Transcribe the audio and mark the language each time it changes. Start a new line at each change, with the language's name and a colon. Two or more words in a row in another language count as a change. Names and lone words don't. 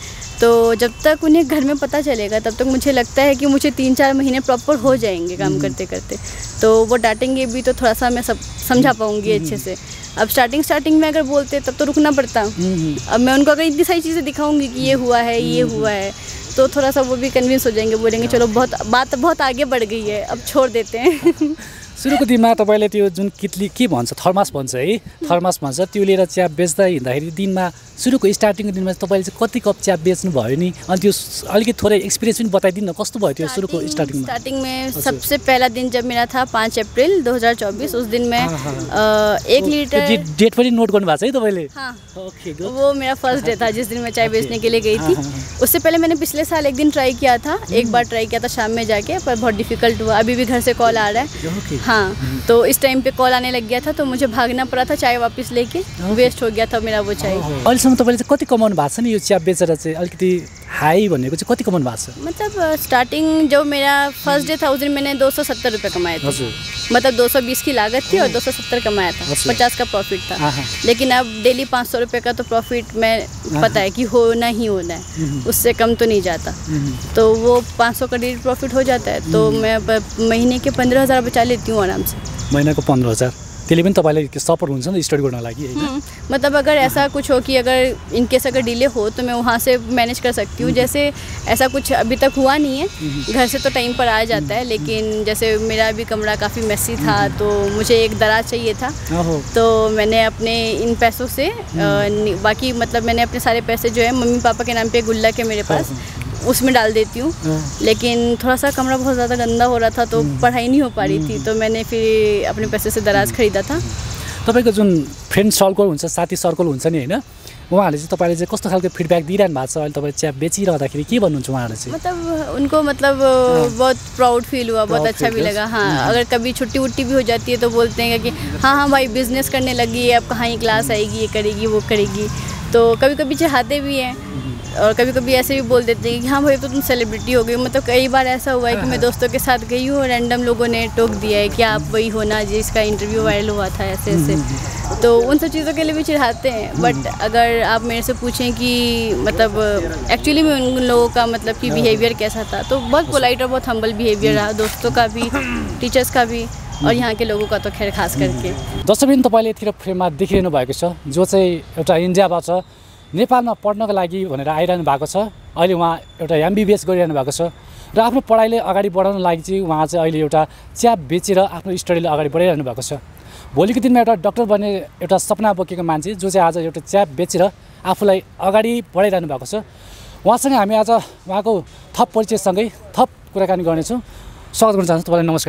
Hindi: तो जब तक उन्हें घर में पता चलेगा तब तक मुझे लगता है कि मुझे 3-4 महीने प्रॉपर हो जाएंगे काम करते करते, तो वो डांटेंगे भी तो थोड़ा सा मैं सब समझा पाऊँगी अच्छे से। अब स्टार्टिंग में अगर बोलते तब तो रुकना पड़ता, अब मैं उनको अगर इतनी सारी चीज़ें दिखाऊंगी कि ये हुआ है ये हुआ है, तो थोड़ा सा वो भी कन्विंस हो जाएंगे, बोलेंगे चलो बात बहुत आगे बढ़ गई है, अब छोड़ देते हैं।
Nepali: सुरुको दिनमा तपाईँले त्यो जुन कितली के भन्छ थर्मास भन्छ है थर्मास भन्छ त्यो लिएर चिया बेच्दा हिँड्दाखेरि दिनमा सुरुको स्टार्टिङको दिनमा तपाईँले चाहिँ कति कप चिया बेच्नु भयो नि अनि त्यो अलिकति थोरै एक्सपिरियन्स पनि बताइदिनु न कस्तो भयो त्यो सुरुको
Hindi: स्टार्टिङ में सबसे पहला दिन जब मेरा था 5 अप्रैल 2024 उस दिन मैं 1 लीटर
Nepali: डेट पनि नोट गर्नु भएको छ है तपाईँले
Hindi: ओके वो मेरा
English: first day
Hindi: था जिस दिन मैं चाय बेचने के लिए गई थी उससे पहले मैंने पिछले साल एक दिन ट्राई किया था एक बार ट्राई किया था शाम में जाके पर बहुत डिफिकल्ट हुआ अभी भी घर से कॉल आ रहा है हाँ तो इस टाइम पे कॉल आने लग गया था तो मुझे भागना पड़ा था चाय वापस लेके वेस्ट हो गया था मेरा वो चाय
Nepali: अहिलेसम्म तपाईँले चाहिँ कति कमाउनु भएको छ नि यो चिया बेचेर चाहिँ अलिकति हाई भनेको चाहिँ कति कमाउनु भएको छ
Hindi: मतलब स्टार्टिंग जो मेरा
English: first day
Hindi: था उस दिन मैंने 270 रुपये कमाए थे मतलब 220 की लागत थी और 270 कमाया था 50 का प्रॉफिट था लेकिन अब डेली 500 रुपये का तो प्रॉफिट मैं पता है कि होना ही होना है उससे कम तो नहीं जाता तो वो 500 का डेली प्रॉफिट हो जाता है तो मैं महीने के 15,000 बचा लेती हूँ आराम से
Nepali: महीनाको 15,000 त्यसले पनि तपाईँलाई सपोर्ट हुन्छ नि स्टडी गर्नको लागि हैन
Hindi: मतलब अगर ऐसा कुछ हो कि अगर इनकेस अगर डिले हो तो मैं वहाँ से मैनेज कर सकती हूँ जैसे ऐसा कुछ अभी तक हुआ नहीं है घर से तो टाइम पर आ जाता है लेकिन जैसे मेरा भी कमरा काफ़ी मेसी था तो मुझे एक दराज चाहिए था तो मैंने अपने इन पैसों से बाकी मतलब मैंने अपने सारे पैसे जो है मम्मी पापा के नाम पे गुल्लक है मेरे पास उसमें डाल देती हूँ लेकिन थोड़ा सा कमरा बहुत ज़्यादा गंदा हो रहा था तो पढ़ाई नहीं हो पा रही थी तो मैंने फिर अपने पैसे से दराज खरीदा था
Nepali: तपाईँको जुन
English: friend circle
Nepali: हुन्छ साथी सर्कल हुन्छ नि हैन उहाँहरूले चाहिँ तपाईँले चाहिँ कस्तो खालको फिडब्याक दिइरहनु भएको छ अहिले तपाईँ चिया बेचिरहँदाखेरि के भन्नुहुन्छ उहाँहरूले चाहिँ
Hindi: मतलब उनको मतलब बहुत
English: proud feel
Hindi: हुआ बहुत अच्छा भी लगा हाँ अगर कभी छुट्टी वुट्टी भी हो जाती है तो बोलते हैं कि हाँ हाँ भाई बिजनेस करने लगी है अब कहाँ ही क्लास आएगी ये करेगी वो करेगी तो कभी कभी चाहते भी हैं और कभी कभी ऐसे भी बोल देते हैं कि हाँ भाई तो तुम सेलिब्रिटी हो गई मतलब कई बार ऐसा हुआ है कि मैं दोस्तों के साथ गई हूँ और रैंडम लोगों ने टोक दिया है कि आप वही हो ना जिसका इंटरव्यू वायरल हुआ था ऐसे ऐसे तो उन सब चीज़ों के लिए भी चिढ़ाते हैं बट अगर आप मेरे से पूछें कि मतलब एक्चुअली में उन लोगों का मतलब कि बिहेवियर कैसा था तो बहुत पोलाइट और बहुत
English: humble behavior
Hindi: रहा दोस्तों का भी टीचर्स का भी और यहाँ के लोगों का तो खैर खास करके
Nepali: दर्शकबिन तपाईँले यतिखेर फ्रेममा देखिरहनु भएको छ जो चाहिँ एउटा इन्डियाबाट नेपालमा पढ्नको लागि भनेर आइरहनु भएको छ अहिले उहाँ एउटा एमबीबीएस गरिरहनु भएको छ र आफ्नो पढाइले अगाडि बढाउनको लागि चाहिँ उहाँ चाहिँ अहिले एउटा चिया बेचेर आफ्नो स्टडीले अगाडि बढाइरहनु भएको छ भोलिको दिनमा एउटा डाक्टर बन्ने एउटा सपना बोकेको मान्छे जो चाहिँ आज एउटा चिया बेचेर आफूलाई अगाडि बढाइरहनु भएको छ उहाँसँग हामी आज उहाँको थप परिचयसँगै थप कुराकानी गर्नेछौँ स्वागत गर्न चाहन्छु तपाईँलाई नमस्कार